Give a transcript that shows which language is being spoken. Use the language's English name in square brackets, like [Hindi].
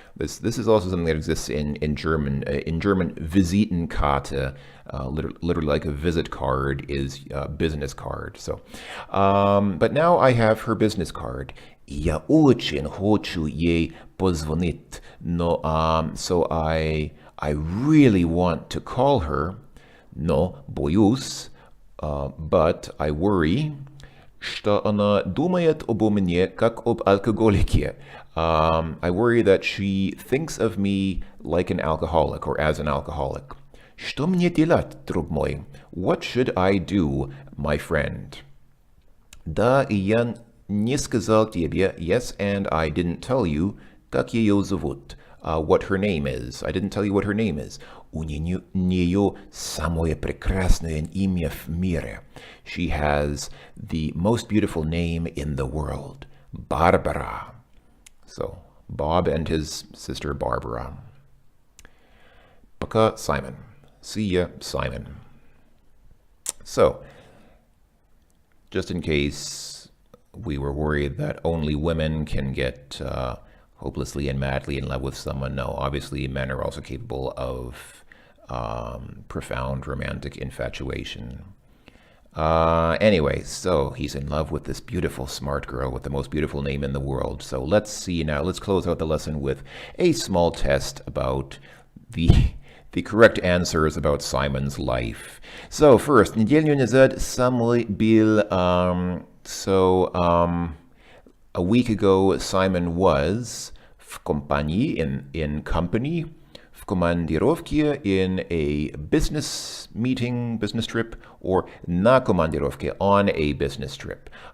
[English] This is also something that exists in German. In German, Visitenkarte, literally like a visit card, is a business card. So, but now I have her business card. [Russian] Я очень хочу ей позвонить. [English] No, so I really want to call her. No, [Russian] боюсь, [English] but I worry. [Russian] Что она думает обо мне как об алкоголике. [English] I worry that she thinks of me like an alcoholic or as an alcoholic. [Russian] Что мне делать, друг мой? [English] What should I do, my friend? [Russian] Да, и я не сказал тебе, [English] yes, and I didn't tell you, [Russian] как ее зовут, [English] what her name is. I didn't tell you what her name is. [Russian] У нее самое прекрасное имя в мире. [English] She has the most beautiful name in the world, Barbara. So, Bob and his sister Barbara. [Russian] Пока, [English] Simon. See ya, Simon. So, just in case we were worried that only women can get hopelessly and madly in love with someone, no, obviously men are also capable of profound romantic infatuation. Anyway, so he's in love with this beautiful, smart girl with the most beautiful name in the world. So let's see now. Let's close out the lesson with a small test about the correct answers about Simon's life. [Russian] So first, неделю назад со мной был. [English] A week ago, Simon was [Russian] в компании, [English] in company. [Russian] В командировке, [English] in a business meeting, business trip, or [Russian] на командировке, [English] on a business trip.